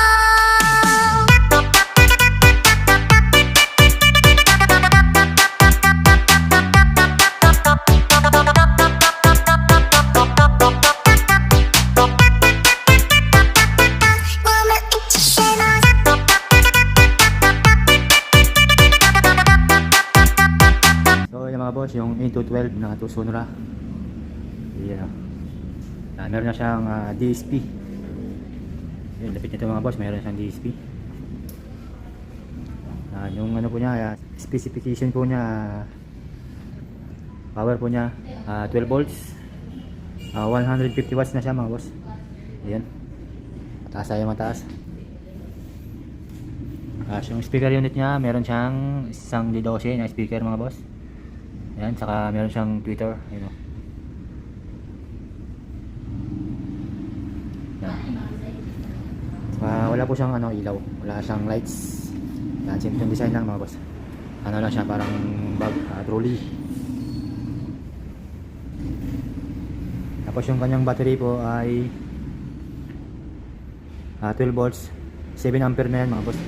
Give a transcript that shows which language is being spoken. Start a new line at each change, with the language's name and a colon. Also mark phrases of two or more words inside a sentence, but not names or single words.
Chinese: 我们一起睡猫觉。
Filipino: So yung mga boss, yung 8-12 na Tucson-ra. Ayan. Meron na siyang DSP. Yung lapit nito mga boss, meron na siyang DSP. Yung ano po niya, specification po niya, power po niya 12 volts, 150 watts na siya mga boss. Ayan. Mataas tayo, mataas. Yung speaker unit niya, meron siyang isang D12 na speaker mga boss. Ayan, saka meron siyang tweeter,
English: you know.
Filipino: Wala po siyang ilaw, wala siyang lights. Yan, simple design lang mga boss. Ano lang siya, parang bag, trolley. Tapos yung kanyang battery po ay 12 volts, 7 ampere na yan mga boss.